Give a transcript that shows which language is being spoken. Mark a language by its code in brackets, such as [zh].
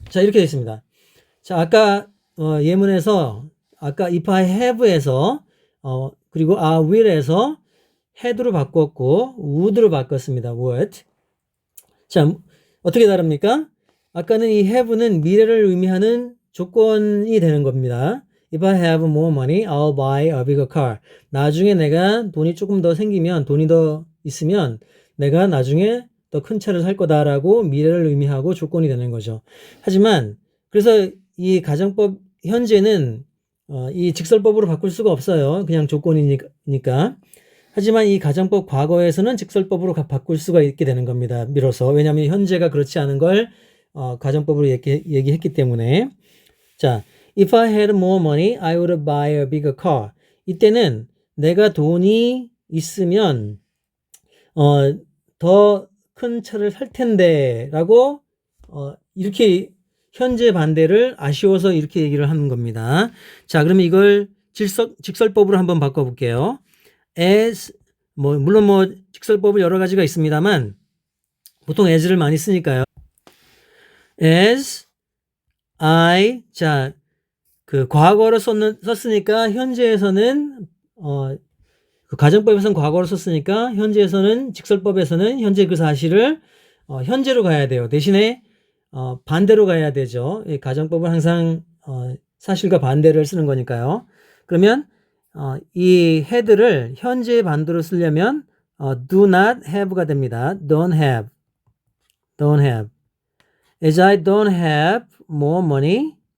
[ko] 자, 이렇게 되어 있습니다. 자, 아까 예문에서 [en] if I have [ko] 에서 그리고 [en] I will [ko] 에서 had로 바꿨고 would로 바꿨습니다. would. 자, 어떻게 다릅니까? 아까는 이 have는 미래를 의미하는 조건이 되는 겁니다. [en] If I have more money, I'll buy a bigger car. [ko] 나중에 내가 돈이 조금 더 생기면, 돈이 더 있으면 내가 나중에 더 큰 차를 살 거다라고 미래를 의미하고 조건이 되는 거죠. 하지만 그래서 이 가정법 현재는 이 직설법으로 바꿀 수가 없어요. 그냥 조건이니까. 하지만 이 가정법 과거에서는 직설법으로 바꿀 수가 있게 되는 겁니다. 비로소. 왜냐하면 현재가 그렇지 않은 걸 가정법으로 얘기했기 때문에. [en] 자, if I had more money, I would buy a bigger car. [ko] 이때는 내가 돈이 있으면 더 큰 차를 살 텐데 라고 이렇게 현재 반대를 아쉬워서 이렇게 얘기를 하는 겁니다. 자, 그러면 이걸 직설법으로 한번 바꿔볼게요. as, 물론 직설법은 여러 가지가 있습니다만, 보통 as를 많이 쓰니까요. [en] as I, [ko] 자, 그 과거로 썼으니까 현재에서는 그 가정법에서는 과거로 썼으니까 현재에서는 직설법에서는 현재 그 사실을 현재로 가야 돼요. 대신에 반대로 가야 되죠. 이 가정법은 항상 사실과 반대를 쓰는 거니까요. 그러면 이 had를 현재의 반대로 쓰려면 [en] do not have [ko] 가 됩니다. [en] don't have. As I don't have more money.